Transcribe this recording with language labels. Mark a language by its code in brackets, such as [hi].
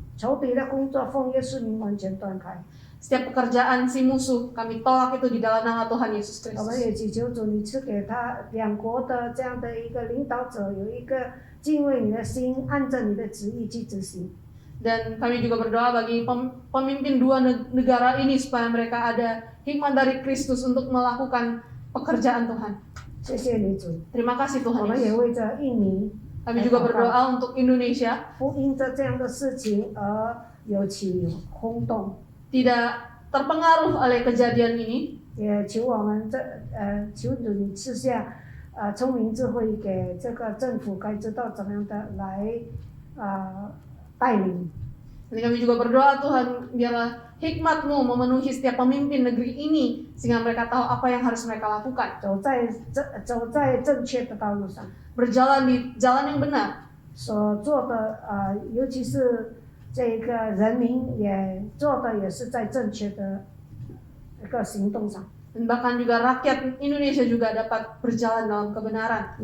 [zh] 仇敌的工作奉耶稣名完全断开。 [id] Setiap pekerjaan si musuh, kami tolak itu di dalam nama Tuhan Yesus [zh] 我们 [id] Kristus. [zh] 也祈求主，你赐给他两国的这样的一个领导者，有一个敬畏你的心，按着你的旨意去执行。 [id] Dan kami juga berdoa bagi pemimpin dua negara ini supaya mereka ada hikmat dari Kristus untuk melakukan pekerjaan Tuhan. [zh] 谢谢你主， [id] Terima kasih [zh] 我 [id] Tuhan [zh] 们也 [id] Yesus. [zh] 为着印尼 [id] Kami juga berdoa untuk Indonesia [zh] 不因着这样的事情而有起轰动， [id] tidak terpengaruh oleh kejadian ini. [zh] 也求我们求主你赐下聪明智慧给这个政府，该知道怎么样的来带领。 [id] Dan kami juga berdoa Tuhan biarlah hikmat-Mu memenuhi setiap pemimpin negeri ini sehingga mereka tahu apa yang harus mereka lakukan. [zh] 走在正确的道路上， [id] Berjalan di jalan yang benar. [zh] 所做的尤其是这个人民也做的也是在正确的一个行动上。 [id] Dan bahkan juga rakyat Indonesia juga dapat berjalan dalam kebenaran.